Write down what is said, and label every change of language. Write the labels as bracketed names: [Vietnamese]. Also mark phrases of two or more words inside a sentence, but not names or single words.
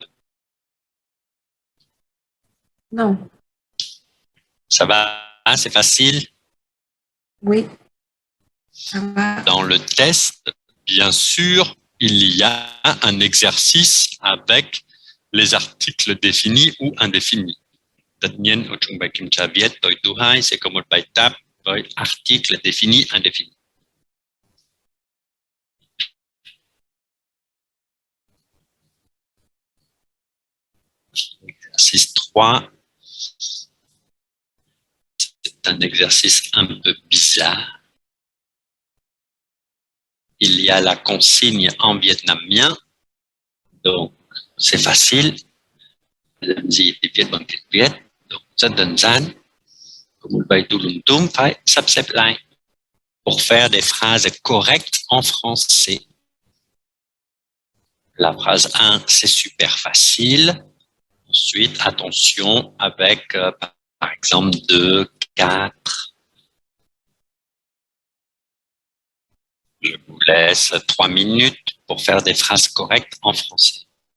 [French] Non. Ça va, c'est facile. Oui. Ça va. Dans le test, bien sûr, il y a un exercice avec les articles définis ou indéfinis. [Vietnamese] Tất nhiên, ở trong bài kiểm tra viết tối thứ hai sẽ có một bài tập với [French] article défini, indéfini. Exercice 3. C'est un exercice un peu bizarre. Il y a la consigne en vietnamien, donc c'est facile. [Vietnamese] Làm gì thì viết bằng tiếng Việt, donc rất đơn giản. Có một bài tu lung tung phải sắp xếp lại [French] pour faire des phrases correctes en français. La phrase 1, c'est super facile. Ensuite, attention avec, par exemple, 2, 4. Je vous laisse 3 minutes pour faire des phrases correctes en français.